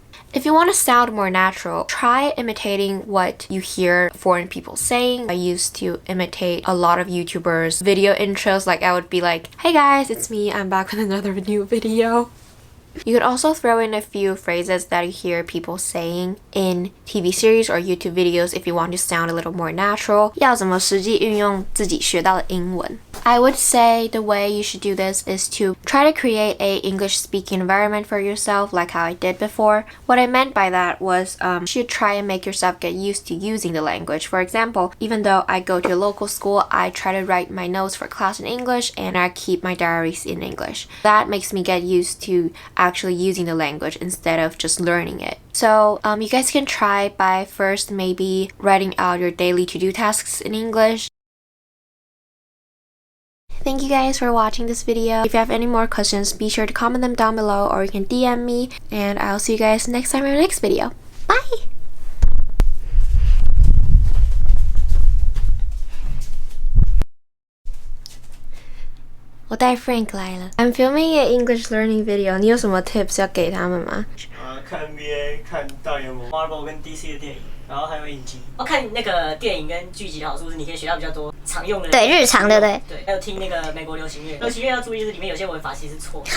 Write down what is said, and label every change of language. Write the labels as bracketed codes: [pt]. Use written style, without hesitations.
[en] If you want to sound more natural, try imitating what you hear foreign people saying. I used to imitate a lot of YouTubers' video intros, like I would be like, "Hey guys, it's me, I'm back with another new video." You could also throw in a few phrases that you hear people saying in TV series or YouTube videos if you want to sound a little more natural. [zh] 要怎么实际运用自己学到的英文? [en] I would say the way you should do this is to try to create a English speaking environment for yourself like how I did before. What I meant by that was you should try and make yourself get used to using the language. For example, even though I go to a local school, I try to write my notes for class in English and I keep my diaries in English. That makes me get used to actually using the language instead of just learning it. So you guys can try by first maybe writing out your daily to-do tasks in English. Thank you guys for watching this video. If you have any more questions, be sure to comment them down below or you can DM me, and I'll see you guys next time in our next video. Bye! I brought Frank [zh] 来了. [en] I'm filming an English learning video. [zh] 你有什么 tips 要给他们吗？看 NBA， 看大联盟 Marvel 跟 DC 的电影，然后还有影集。看那个电影跟剧集的好处是，你可以学到比较多常用的。对，日常的对。对，还有听那个美国流行乐。流行乐要注意，就是里面有些文法其实是错的。